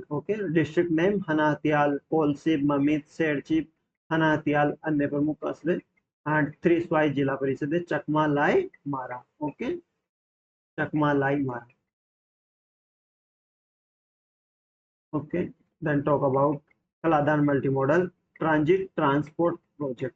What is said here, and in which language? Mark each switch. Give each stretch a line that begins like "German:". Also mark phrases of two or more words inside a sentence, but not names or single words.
Hindi: ओके,
English: District name
Hindi: हनाहतियाल, कोलसिब, ममित, सेरचिप, हनाहतियाल अन्य प्रमुख कस्बे एंड थ्रीसवाई जिला परिषद है चकमा, लाई, मारा। ओके, चकमा, लाई, मारा।
English: OK, then talk about Kaladan Multimodal Transit Transport Project.